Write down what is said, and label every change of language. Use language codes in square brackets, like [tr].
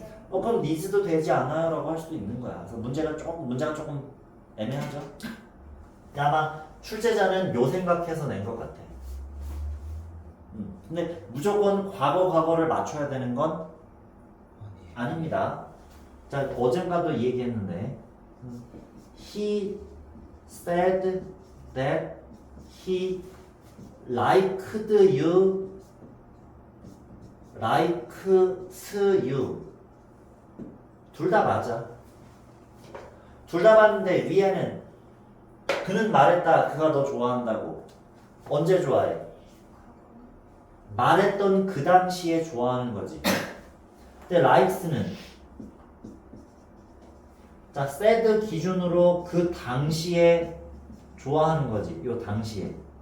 [ko] 그럼 니즈도 되지 않아요? 라고 할 수도 있는 거야. 그래서 문제가 조금 애매하죠? 아마 출제자는 요 생각해서 낸 것 같아. 근데 무조건 과거를 맞춰야 되는 건 아닙니다. 자, 어젠가도 이 얘기했는데 [en] He said that he liked you, likes you. [ko] 둘 다 맞아. 둘 다 맞는데 위에는 그는 말했다. 그가 너 좋아한다고. 언제 좋아해? 말했던 그 당시에 좋아하는 거지. 근데 likes는 자, said 기준으로 그 당시에 좋아하는 거지. 요 당시에.